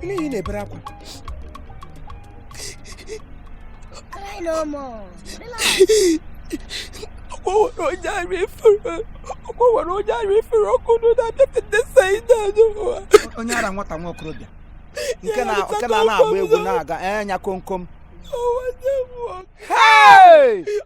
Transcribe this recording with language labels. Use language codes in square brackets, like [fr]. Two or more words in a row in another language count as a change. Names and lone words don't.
[ig] na-ebere akwa. [en] Cry no more. Relax. [ig] Onye ara nwata nwa okorobịa nke na-agba egwu na-aga enya komkom. Hey!